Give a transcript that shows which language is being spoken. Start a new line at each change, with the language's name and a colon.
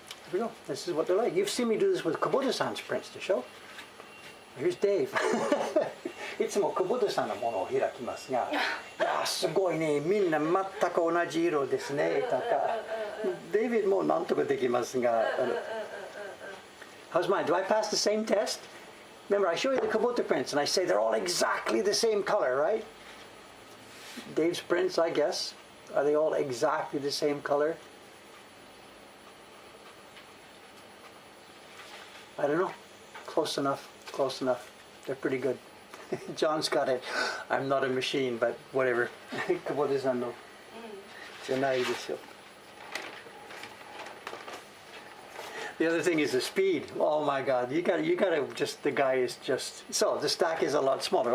English: There we go. This is what they're like. You've seen me do this with Kubota-san's prints to show. Here's Dave.
Japanese: いつも久保田さんのものを開きますが、いやすごいね、みんな全く同じ色ですねとか、デイビッドもなんとかできますが、
English: How's mine? Do I pass the same test? Remember, I show you the Kubota prints and I say they're all exactly the same color, right? Dave's prints, I guess. Are they all exactly the same color? I don't know. Close enough. Close enough. They're pretty good. John's got it. I'm not a machine, but whatever.
Japanese: 久保田さんのじゃないですよ.
English: The other thing is the speed. Oh my God! You gotta just. The guy is just. So the stack is a lot smaller.